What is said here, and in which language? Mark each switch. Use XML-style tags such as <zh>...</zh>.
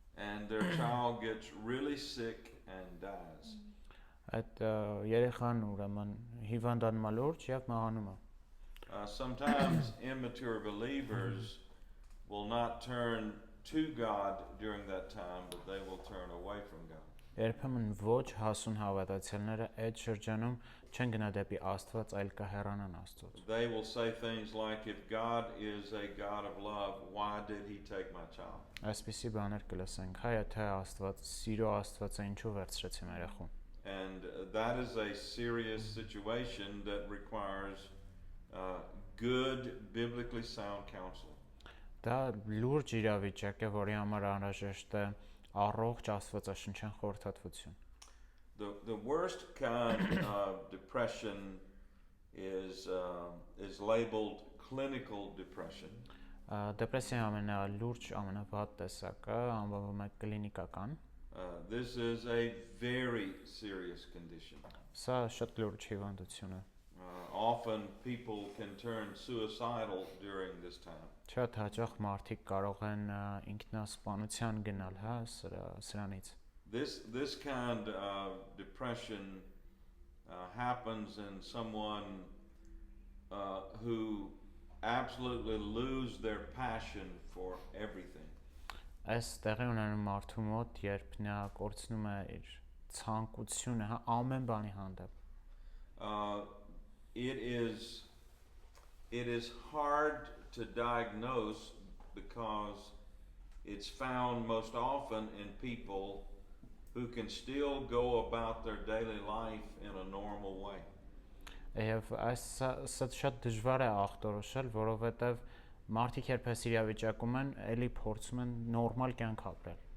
<en>And their child gets really sick and dies.</en> <hy>Այդ երեխան ուրեմն հիվանդանում է լուրջ եւ մահանում է։</hy> <en>Sometimes immature believers will not turn to God during that time, but they will turn away from God.</en> <hy>Երբեմն ոչ հասուն հավատացյալները այդ շրջանում չեն գնա դեպի Աստված, այլ կհեռանան Աստծոց։</hy> <en>They will say things like, if God is a God of love, why did he take my child?</en> <hy>Այսպիսի բաներ կլսենք, հայ թե Աստված, սիրո Աստված է ինչու վերցրեց իմ երեխուն։</hy> <en>And that is a serious situation that requires good, biblically sound counsel.</en> <hy>Դա լուրջ իրավիճակ է, որի համար անհրաժեշտ է առողջ աստվածաշնչյան խորհրդատվություն։</hy> <en>The worst kind of depression is labeled clinical depression.</en> <hy>Դեպրեսիայի ամենալուրջ, ամենավատ տեսակը անվանվում է կլինիկական։</hy> <en>This is a very serious condition.</en> <hy>Սա շատ լուրջ հիվանդություն է։</hy> <en>Often people can turn suicidal during this time.</en> <hy>Շատ հաճախ մարդիկ կարող են ինքնասպանության գնալ, հա, սրանից։</hy> <en>This kind of depression happens in someone who absolutely lose their passion for everything.</en> <hy>Այս տեղի ունենում մարդու մոտ, երբ նա կորցնում է իր ցանկությունը, հա, ամեն բանի հանդեպ։</hy> <en>It is it is hard to diagnose because it's found most often in people who can still go about their daily life in a normal way.</en> <hy>Եվ սա շատ դժվար է ախտորոշել, որովհետև մարդիկ երբես իրավիճակում են, էլի փորձում են նորմալ կյանք ապրել։</hy>